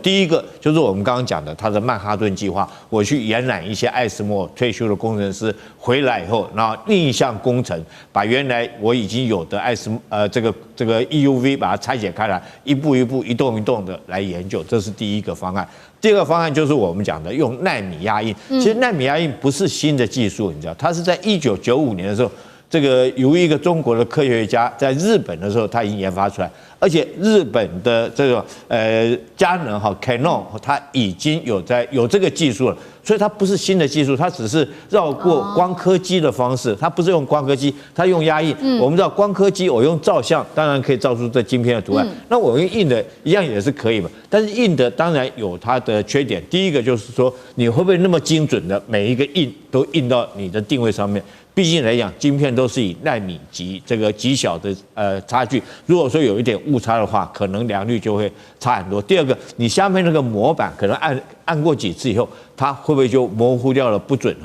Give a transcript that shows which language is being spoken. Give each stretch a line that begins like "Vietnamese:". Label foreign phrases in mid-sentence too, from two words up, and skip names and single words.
Chinese: 第一個就是我們剛剛講的它的曼哈頓計劃，我去延攬一些艾斯摩爾退休的工程師回來以後，然後逆向工程，把原來我已經有的這個 EUV 把它拆解開來，一步一步一動一動的來研究，這是第一個方案。第二個方案就是我們講的用奈米壓印。其實奈米壓印不是新的技術，你知道，它是在1995年的時候， 這個由一個中國的科學家在日本的時候，他已經研發出來，而且日本的這種佳能 Canon 它已經有這個技術了，所以它不是新的技術，它只是繞過光刻機的方式，它不是用光刻機，它用壓印。我们知道光刻機我用照相，当然可以照出这晶片的图案，那我用印的一樣也是可以嘛，但是印的當然有它的缺點，第一個就是說你會不會那麼精準的每一個印都印到你的定位上面？畢竟來講，晶片都是以奈米級這個極小的差距，如果說有一點誤差的話，可能良率就會差很多。第二個，你下面那個模板可能按過幾次以後，它會不會就模糊掉了不準哈？